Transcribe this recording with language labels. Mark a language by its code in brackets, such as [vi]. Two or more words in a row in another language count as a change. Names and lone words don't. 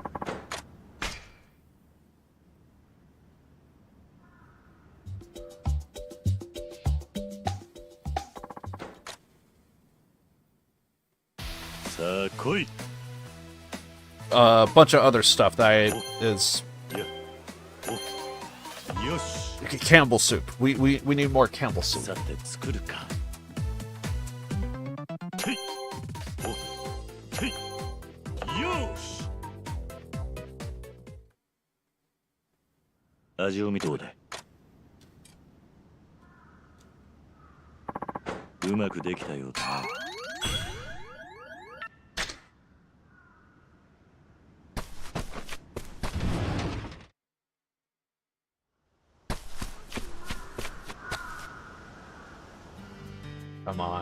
[ja] Sa koi. [en] A bunch of other stuff that is... Ya. O. [ja] Yoshi. [en] Campbell soup. We need more Campbell soup. [ja] さて作るか。てい。お。てい。よし。味を見てどうだい。うまくできたようだな。 [en] Come on.